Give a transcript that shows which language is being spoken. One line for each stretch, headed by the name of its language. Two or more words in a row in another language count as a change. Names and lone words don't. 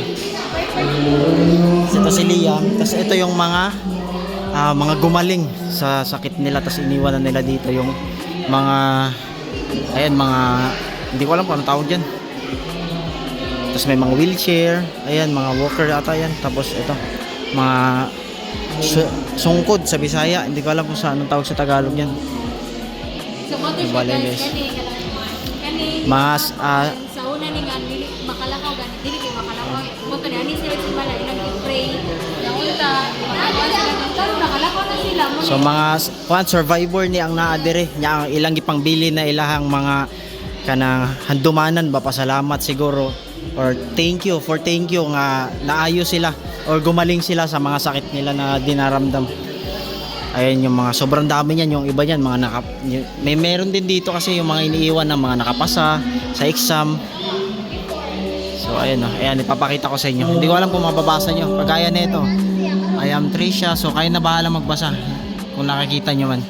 Filipino: Ito si Liam, tapos ito yung mga gumaling sa sakit nila, tapos iniwan na nila dito yung mga ayan, mga hindi ko alam kung anong tawag dyan. Tapos may mga wheelchair, ayan, mga walker ata yan. Tapos ito, mga sungkod sa Bisaya, hindi ko alam kung saan anong tawag sa Tagalog yan. Bale guys, mas
Cebuano: Sa una ni nga, dili makalakaw gani, dili kay makalakaw. Moto ni ani sila sa bala ilang i-pray. Na unta, karon nakalakaw na sila. so mga survivor ni ang naadire nya ang ilang gipangbili na ilahang mga kanang handumanan ba, pasalamat siguro or
English: thank you
Cebuano: nga naayo sila or
Filipino: gumaling sila sa mga sakit nila na dinaramdam. Ayan yung mga sobrang dami niyan, yung iba niyan mga meron din dito kasi yung mga iniiwan na mga nakapasa sa exam. So ayan oh, ayan ipapakita ko sa inyo. Hindi ko alam kung mababasa nyo. Kagaya nito,
English: I am Tricia,
Filipino: so kayo na bahala magbasa kung nakikita nyo man.